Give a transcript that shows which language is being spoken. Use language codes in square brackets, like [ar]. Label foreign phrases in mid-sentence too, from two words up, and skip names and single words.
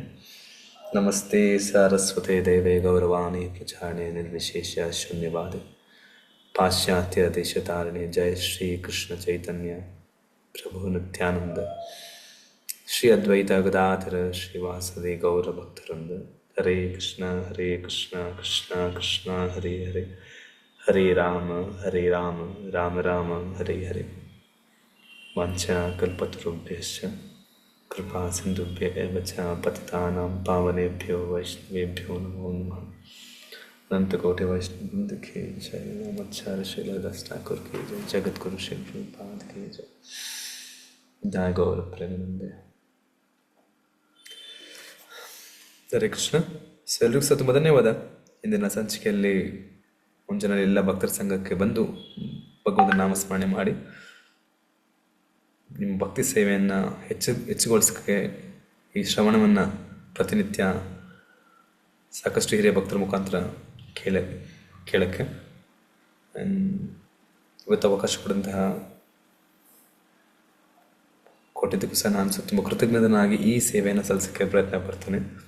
[sa] नमस्ते सारस्वते देवे गौरवाणी प्रचारिणे निर्विशेष्य शून्यवादे पाश्चात्यदेशतारिणे। जय श्री कृष्ण चैतन्य प्रभु नित्यानंद श्री अद्वैत गदाधर श्रीवासदि गौरभक्तवृंद। हरे कृष्ण कृष्ण कृष्ण हरे हरे, हरे राम राम राम हरे हरे। वाञ्छा कल्पतरुभ्यश्च कृपा सिन्धुभ्य एव च पतितानां पावनेभ्यो वैष्णवेभ्यो नमो नमः। [hi] अनंतकोटि वैष्णववृंद की जय। नमोच्चार्य श्रीलदास ठाकुर की जय। जगद्गुरु श्री प्रभुपाद की जय। जय गौर प्रेमानंदे। ಹರೇ ಕೃಷ್ಣ. [kn] ಎಲ್ರಿಗೂ ಸಹ ತುಂಬ ಧನ್ಯವಾದ. ಇಂದಿನ ಸಂಚಿಕೆಯಲ್ಲಿ ಮುಂಜಾನೆ ಎಲ್ಲ ಭಕ್ತರ ಸಂಘಕ್ಕೆ ಬಂದು ಭಗವಂತನ ನಾಮಸ್ಮರಣೆ ಮಾಡಿ ನಿಮ್ಮ ಭಕ್ತಿ ಸೇವೆಯನ್ನು ಹೆಚ್ಚುಗೊಳಿಸೋಕ್ಕೆ ಈ ಶ್ರವಣವನ್ನು ಪ್ರತಿನಿತ್ಯ ಸಾಕಷ್ಟು ಹಿರಿಯ ಭಕ್ತರ ಮುಖಾಂತರ ಕೇಳಕ್ಕೆ ಇವತ್ತು ಅವಕಾಶ ಕೊಡುವಂತಹ ಕೊಟ್ಟಿದ್ದಕ್ಕೂ ಸಹ ನಾನು ತುಂಬ ಕೃತಜ್ಞನಾಗಿ ಈ ಸೇವೆಯನ್ನು ಸಲ್ಲಿಸೋಕ್ಕೆ ಪ್ರಯತ್ನ ಪಡ್ತೇನೆ.